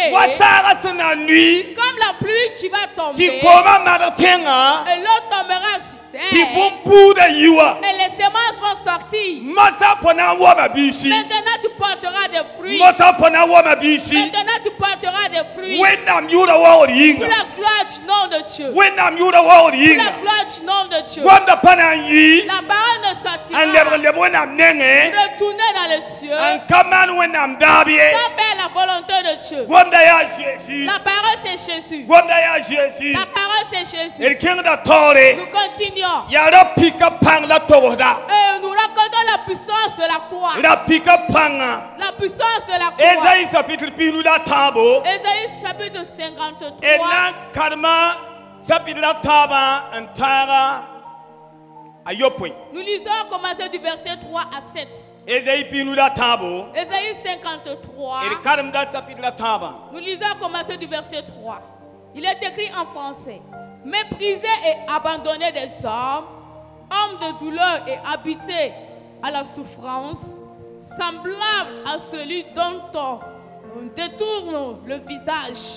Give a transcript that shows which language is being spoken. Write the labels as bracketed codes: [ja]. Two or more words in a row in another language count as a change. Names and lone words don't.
[fr] Comme la pluie qui va tomber. Et l'eau tombera sur terre. Et les semences vont sortir. Maintenant tu porteras des fruits. Maintenant tu porteras des fruits. [mos] wẽnnaam yʋʋda waoogd [fr] Pour [mos] yĩnga [fr] la gloire du nom de Dieu. [mos] wẽnnaam yʋʋda waoogd [fr] Pour la [mos] yĩnga [fr] gloire du nom de Dieu. [mos] goamda pa na n yɩ [fr] La parole ne [mos] n [fr] sortira. [mos] leb wẽnnaam nengẽ [fr] Retournez dans les cieux. [mos] n ka maan wẽnnaam daab ye [fr] Sans faire la volonté de Dieu. [mos] goamda yaa Jésus [fr] La parole c'est Jésus. [mos] goamda yaa Jésus [fr] La parole c'est Jésus. [mos] d kẽngda taoore [fr] Nous continuons. [mos] yaa ra pika pãng la togsda [fr] Et nous racontons la puissance de la croix. [mos] ra pika pãngã [fr] La puissance de la croix. [mos] Esaïe chapitre pinu la tãabo [fr] Ésaïe chapitre [mos] d [fr] 53. [mos] na n karema chapitre la tãabã n tãaga a yopoe [fr] Nous lisons à commencer du verset 3 à 7. [mos] Esaïe pinu la tãabo [fr] Ésaïe 53. [mos] d karemda chapitre la tãabã [fr] Nous lisons à commencer du verset 3. Il est écrit en français. Méprisé et abandonné des hommes, homme de douleur et habité à la souffrance, semblable à celui dont on détourne le visage.